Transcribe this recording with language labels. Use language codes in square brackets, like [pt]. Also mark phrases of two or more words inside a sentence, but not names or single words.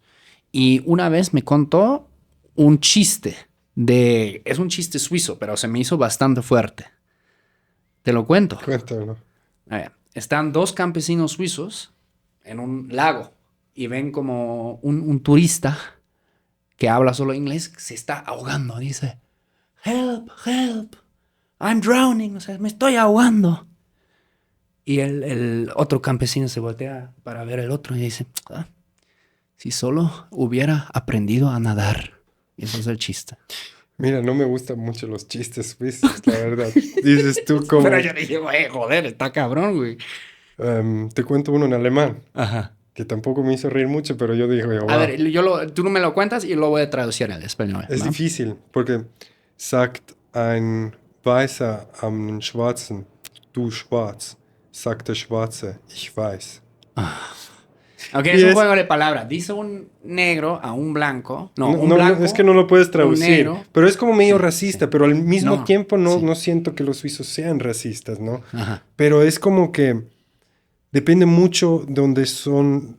[es] Y una vez me contó un chiste es un chiste suizo, pero se me hizo bastante fuerte. Te lo cuento. Cuéntalo. A ver, están dos campesinos suizos en un lago y ven como un turista que habla solo inglés se está ahogando. Dice, [en] help, help, I'm drowning, [es] o sea, me estoy ahogando. Y el otro campesino se voltea para ver el otro y dice, si solo hubiera aprendido a nadar. Y eso es el chiste. Mira, no me gustan mucho los chistes suizos, la verdad. Dices tú como... Pero yo dije, güey, joder, está cabrón, güey. te cuento uno en alemán, Ajá. que tampoco me hizo reír mucho, pero yo dije, wow. A ver, tú me lo cuentas y lo voy a traducir al español. Es ¿no? difícil, porque [de] sagt ein Weißer am Schwarzen, du schwarz, sagt der Schwarze, ich weiß. [es] Ok, Y es un es- juego de palabras. Dice un negro a un blanco. No, No, un no, blanco. es que no lo puedes traducir, negro. pero es como medio Sí, racista, sí. pero al mismo No, tiempo sí. no siento que los suizos sean racistas, ¿no? Ajá. Pero es como que depende mucho de donde son.